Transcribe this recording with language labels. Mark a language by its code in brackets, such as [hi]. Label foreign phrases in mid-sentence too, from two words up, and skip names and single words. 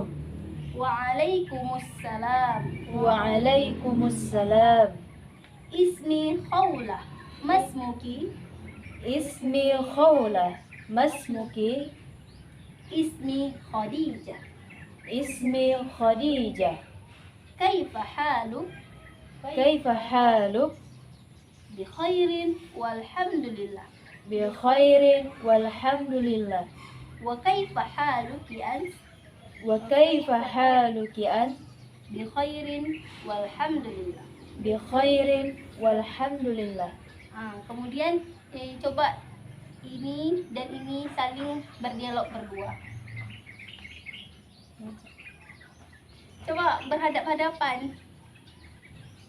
[ar] Waalaikumsalam. Waalaikumsalam. اسمي خولة. ما اسمك. اسمي خولة. ما اسمك. اسمي خديجة. اسمي خديجة. كيف حالك? كيف حالك? بخير والحمد لله. بخير والحمد لله. وكيف حالك أنت? وكيف حالك أنت? بخير والحمد لله. بخير والحمد لله. [id] Kemudian coba ini dan ini saling berdialog berdua. Coba berhadap-hadapan.